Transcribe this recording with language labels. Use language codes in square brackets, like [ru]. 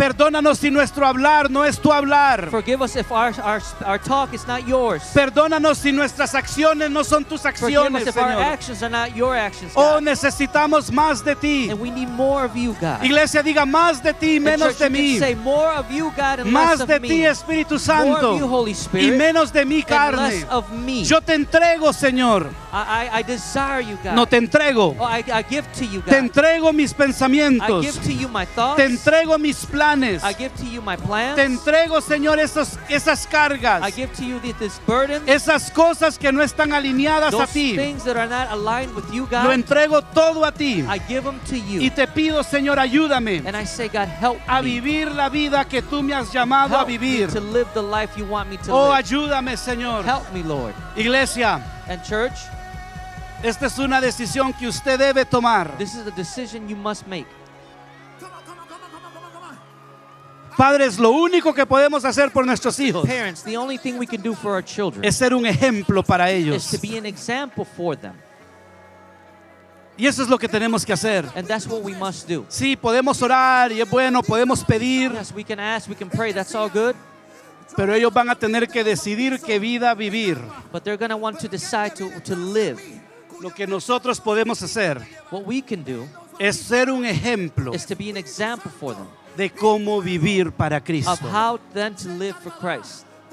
[es] Perdónanos si nuestro hablar no es tu hablar. [en] Forgive us if our talk is not yours. [es] Perdónanos si nuestras acciones no son tus [en] Forgive [es] acciones, [en] us if our [es] Señor. [en] actions are not your actions, Oh, God. [es] necesitamos más de ti. [en] And we need more of you, God. [es] Iglesia, diga más de ti y [en] And [es] menos [en] church, [es] de [en] you can [es] mí. [en] say more of you, God, and [es] Más [en] less [es] de [en] of [es] ti, [en] me. [es] Espíritu [en] More [es] Santo. [en] of you, Holy [es] Y [en] Spirit, [es] menos de mi [en] and [es] carne. [en] less of me. [es] Yo te entrego, Señor. [en] I desire you, God. [es] No te entrego. [en] Oh, I give to you, [es] Te [en] God. [es] entrego mis [en] I [es] pensamientos. [en] give to you my thoughts. [es] Te entrego mis planes. [en] I give to you my plans. [es] Te entrego, Señor, esas cargas. [en] I give to you this burden. [es] Esas cosas que no están alineadas a [en] Those [es] ti. [en] things that are not aligned with you, [es] Lo [en] God. [es] entrego todo a ti. [en] I give them to you. [es] Y te pido, Señor, ayúdame [en] And I say, God, help [es] a [en] me. [es] vivir la vida que tú me has llamado a [en] Help me [es] vivir. [en] to live the life you want me to Oh, live. [es] ayúdame, Señor. [en] Help me, Lord. [es] Iglesia, [en] And church, [es] esta es una decisión que usted debe tomar. [en] this is a decision you must make. [es] Padres, lo único que podemos hacer por nuestros hijos [en] Parents, the only thing we can do for our children [es] es ser un ejemplo para [en] is [es] ellos. [en] to be an example for them. [es] Y eso es lo que tenemos que hacer. [en] And that's what we must do. [es] Sí, podemos orar y es bueno, podemos pedir, [en] Yes, we can ask, we can pray, that's all good. [es] pero ellos van a tener que decidir qué vida vivir. [en] But they're going to want to decide to live. [es] Lo que nosotros podemos hacer [en] What we can do [es] es ser un ejemplo [en] is to be an example for them [es] de cómo vivir para [en] of [es] Cristo. [en] how then to live for Christ.